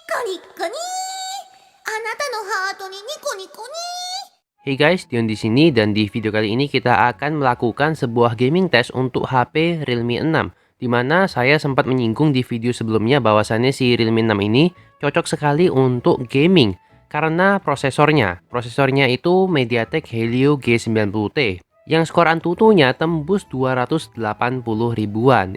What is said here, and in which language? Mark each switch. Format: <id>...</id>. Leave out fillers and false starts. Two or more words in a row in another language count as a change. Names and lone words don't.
<ja>ビックにあなたのハートにニコニコに。</ja> <en>Hey guys,</en> <id>Dion di sini dan di video kali ini kita akan melakukan sebuah</id> <en>gaming test</en> <id>untuk HP Realme 6, di mana saya sempat menyinggung di video sebelumnya bahwasannya si Realme 6 ini cocok sekali untuk gaming karena prosesornya itu MediaTek Helio G90T yang skor Antutunya tembus 280 ribuan.</id>